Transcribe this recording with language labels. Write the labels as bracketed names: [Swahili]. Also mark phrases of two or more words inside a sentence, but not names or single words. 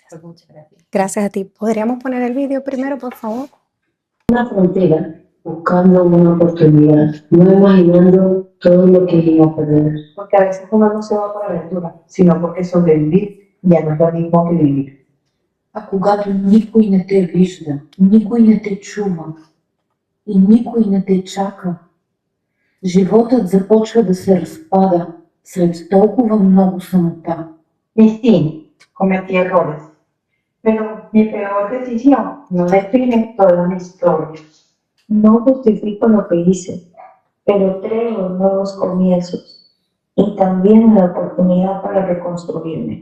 [Spanish] Pues muchas gracias. Gracias a ti. ¿Podríamos poner el vídeo primero, por favor? Una frontera, buscando una oportunidad, no imaginando todo lo que iba a perder. Porque a veces uno no se va por aventura, sino porque sobrevivir ya no es lo mismo que vivir. [Bulgarian] А когато никой не те вижда, никой не те чува и никой не те чака, животът започва да се разпада сред толкова много самота. [Spanish] Sí, cometí errores, pero mi peor decisión no define toda mi historia. No justifico lo que hice, pero creo en nuevos comienzos y también en la oportunidad para reconstruirme.